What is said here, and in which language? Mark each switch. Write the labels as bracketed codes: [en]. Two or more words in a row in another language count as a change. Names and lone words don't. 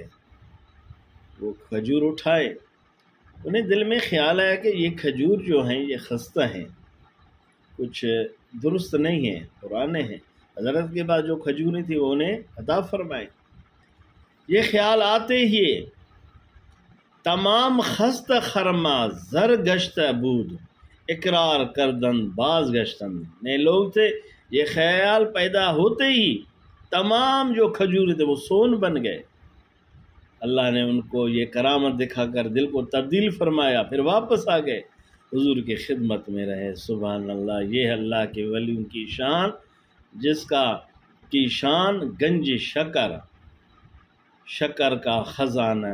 [ur] وہ کھجور اٹھائے، انہیں دل میں خیال آیا کہ یہ کھجور جو ہیں یہ خستہ ہیں، کچھ درست نہیں ہیں، پرانے ہیں۔ حضرت کے بعد جو کھجوریں تھیں وہ انہیں عطا فرمائے۔ یہ خیال آتے ہی [fa] تمام خست خرما زر گشت بود اقرار کردن باز گشتن، [ur] نئے لوگ تھے، یہ خیال پیدا ہوتے ہی تمام جو کھجور تھے وہ سون بن گئے۔ اللہ نے ان کو یہ کرامت دکھا کر دل کو تبدیل فرمایا، پھر واپس آ گئے، حضور کی خدمت میں رہے۔ سبحان اللہ، یہ اللہ کے ولیوں کی شان، جس کی شان گنج شکر کا خزانہ۔